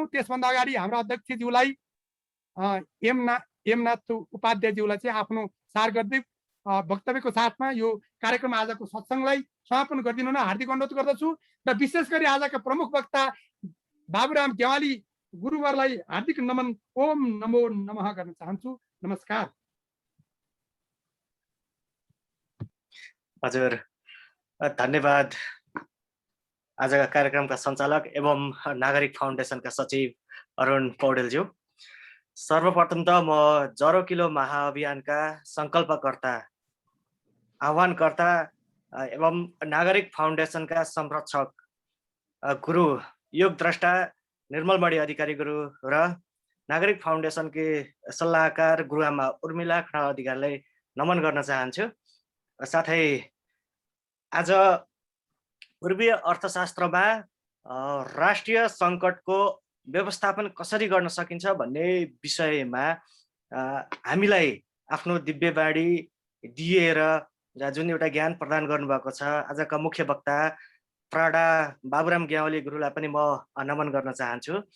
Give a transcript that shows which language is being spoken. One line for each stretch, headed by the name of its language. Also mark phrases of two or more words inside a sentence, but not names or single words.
Nepali: त्यसभन्दा अगाडि हाम्रो अध्यक्षज्यूलाई एमनाथ उपाध्यायज्यूलाई चाहिँ आफ्नो सार गर्दै वक्तव्यको साथमा यो कार्यक्रम आजको सत्सङ्गलाई समापन गरिदिनु हुन हार्दिक अनुरोध गर्दछु र विशेष गरी आजका प्रमुख वक्ता बाबुराम गेवाली गुरुवरलाई हार्दिक नमन
Sanskrit: ओम नमो नमः
Nepali: गर्न चाहन्छु। नमस्कार। हजुर धन्यवाद। आजका कार्यक्रमका सञ्चालक एवं नागरिक फाउन्डेसनका सचिव अरुण पौडेलज्यू, सर्वप्रथम त म जरो किलो महाअभियानका सङ्कल्पकर्ता आह्वानकर्ता एवं नागरिक फाउन्डेसनका संरक्षक गुरु योगद्रष्टा निर्मलमणि अधिकारी गुरु र नागरिक फाउन्डेसनकी सल्लाहकार गुरुआमा उर्मिला खनाल अधिकारीलाई नमन गर्न चाहन्छु। साथै आज पूर्वीय अर्थशास्त्रमा राष्ट्रिय सङ्कटको व्यवस्थापन कसरी गर्न सकिन्छ भन्ने विषयमा हामीलाई आफ्नो दिव्यवाणी दिएर जुन एउटा ज्ञान प्रदान गर्नुभएको छ आजका मुख्य वक्ता प्राडा बाबुराम गेवाली गुरुलाई पनि म नमन गर्न चाहन्छु।